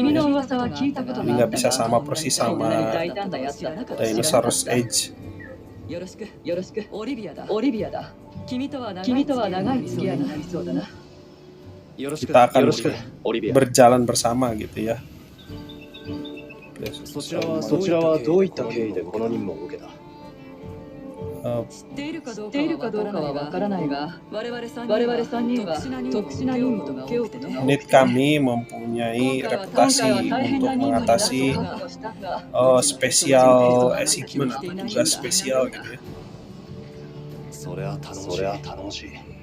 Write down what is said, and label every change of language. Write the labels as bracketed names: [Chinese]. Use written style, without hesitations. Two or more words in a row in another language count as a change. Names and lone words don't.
[Indonesian] Ini nggak bisa sama persis sama Dinosaurus Age. Kita akan berjalan bersama gitu ya. [Japanese] そちらはどういった経緯でこの任務を受けた。知っているかどうかはわからないが、我々3人は特殊な任務を受けようとね。 [Indonesian] Unit kami mempunyai reputasi untuk mengatasi [English] special achievement [Indonesian] atau tugas spesial gitu ya. [Japanese] それは頼もしい。